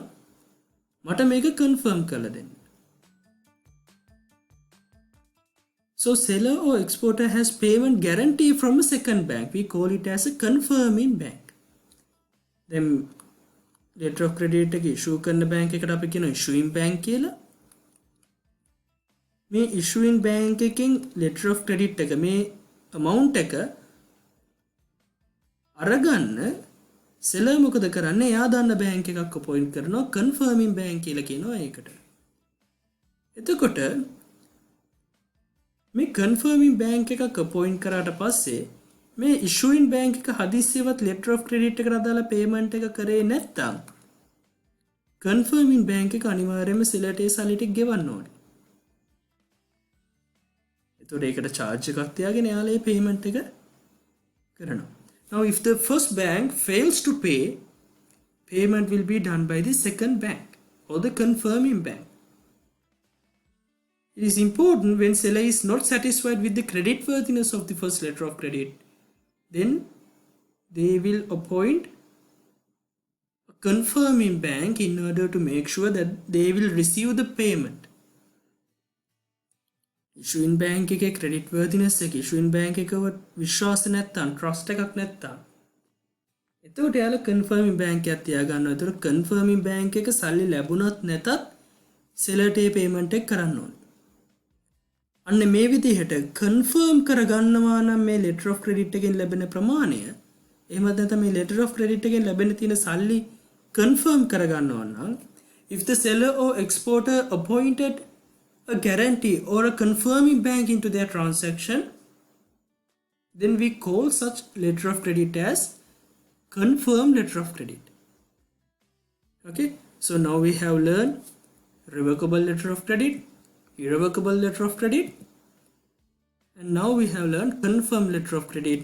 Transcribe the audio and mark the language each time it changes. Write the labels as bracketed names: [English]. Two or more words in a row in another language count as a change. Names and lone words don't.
[Sinhala] මට මේක confirm කරලා දෙන්න. [English] So seller or exporter has payment guarantee from a second bank. We call it as a confirming bank. [Sinhala] Then [English] letter of credit [Sinhala] එක issue කරන bank එකට අපි කියනවා [English] issuing bank [Sinhala] කියලා. මේ [English] issuing bank [Sinhala] එකකින් [English] letter of credit [Sinhala] එක මේ amount එක අරගන්න seller මොකද කරන්නේ? එයා දන්න bank එකක් appoint කරනවා [English] confirming bank [Sinhala] කියලා කියනවා ඒකට. එතකොට මේ [English] confirming bank [Sinhala] එකක් appoint කරාට පස්සේ මේ [English] issuing bank [Sinhala] එක හදිස්සියවත් [English] letter of credit [Sinhala] එකට අදාළ payment එක කරේ නැත්නම් [English] confirming bank [Sinhala] එක අනිවාර්යයෙන්ම seller ට ඒ සල්ලි ටික ගෙවන්න ඕනේ. එතකොට ඒකට charge එකක් තියාගෙන එයාලා ඒ payment එක කරනවා. [English] Now if the first bank fails to pay, payment will be done by the second bank or the confirming bank. It is important when seller is not satisfied with the credit worthiness of the first letter of credit, then they will appoint a confirming bank in order to make sure that they will receive the payment. Issuing bank [Sinhala] එකේ [English] credit worthiness [Sinhala] එක [English] issuing bank [Sinhala] එකව විශ්වාස නැත්තම් trust එකක් නැත්තම් එතකොට යාළ [English] confirming bank [Sinhala] එකක් තියා ගන්නවා. ඒතර [English] confirming bank [Sinhala] එක සල්ලි ලැබුණත් නැතත් සෙලර්ට ඒ පේමන්ට් එක කරන්න ඕනේ. අන්න මේ විදිහට කන්ෆර්ම් කරගන්නවා නම් මේ [English] letter of credit [Sinhala] එකෙන් ලැබෙන ප්‍රමාණය එහෙම නැත්නම් මේ [English] letter of credit [Sinhala] එකෙන් ලැබෙන තියෙන සල්ලි කන්ෆර්ම් කරගන්නවා නම් [English] if the seller or exporter appointed a guarantee or a confirming bank into their transaction, then we call such letter of credit as confirmed letter of credit. Okay, so now we have learned revocable letter of credit, irrevocable letter of credit, and now we have learned confirmed letter of credit.